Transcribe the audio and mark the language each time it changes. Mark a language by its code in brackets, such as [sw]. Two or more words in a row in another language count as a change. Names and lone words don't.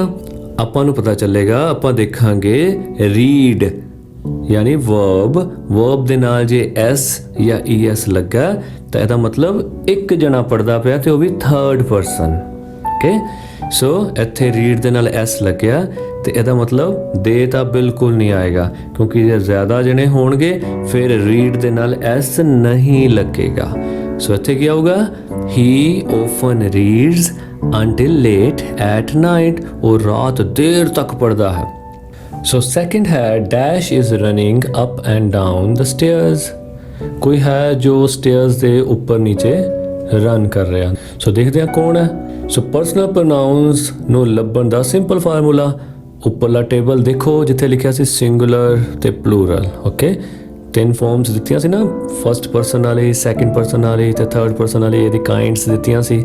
[pa] ਆਪਾਂ ਨੂੰ ਪਤਾ ਚੱਲੇਗਾ, ਆਪਾਂ ਦੇਖਾਂਗੇ ਰੀਡ ਯਾਨੀ ਵਰਬ ਦੇ ਨਾਲ ਜੇ ਐਸ ਜਾਂ ਈਐਸ ਲੱਗਾ ਤਾਂ ਇਹਦਾ ਮਤਲਬ ਇੱਕ ਜਣਾ ਪੜਦਾ ਪਿਆ ਤੇ ਉਹ ਵੀ [en] third person. okay, so [pa] ਇੱਥੇ ਰੀਡ ਦੇ ਨਾਲ ਐਸ ਲੱਗਿਆ ਤੇ ਇਹਦਾ ਮਤਲਬ ਦੇ ਤਾਂ ਬਿਲਕੁਲ ਨਹੀਂ ਆਏਗਾ, ਕਿਉਂਕਿ ਜੇ ਜ਼ਿਆਦਾ ਜਣੇ ਹੋਣਗੇ ਫਿਰ ਰੀਡ ਦੇ ਨਾਲ ਐਸ ਨਹੀਂ ਲੱਗੇਗਾ। ਸੋ ਇੱਥੇ ਕੀ ਆਊਗਾ? [en] he often reads until late at night. [pa] ਉਹ ਰਾਤ ਦੇਰ ਤੱਕ ਪੜਦਾ ਹੈ। [en] so second [pa] ਹੈ [en] dash is running up and down the stairs. [pa] ਕੋਈ ਹੈ ਜੋ ਸਟੇਅਰਸ ਦੇ ਉੱਪਰ ਨੀਚੇ ਰਨ ਕਰ ਰਿਹਾ। ਸੋ ਦੇਖਦੇ ਹਾਂ ਕੌਣ ਹੈ। [en] so personal pronouns [pa] ਨੂੰ ਲੱਭਣ ਦਾ [en] simple formula, [pa] ਉੱਪਰਲਾ ਟੇਬਲ ਦੇਖੋ ਜਿੱਥੇ ਲਿਖਿਆ ਸੀ ਸਿੰਗੂਲਰ ਤੇ ਪਲੂਰਲ। ਓਕੇ, ਤਿੰਨ ਫਾਰਮਸ ਦਿੱਤੀਆਂ ਸੀ ਨਾ, [en] first person [pa] ਵਾਲੀ, [en] second person [pa] ਵਾਲੀ ਤੇ [en] third person [pa] ਵਾਲੀ, ਇਹਦੀ ਕਾਈਂਡਸ ਦਿੱਤੀਆਂ ਸੀ।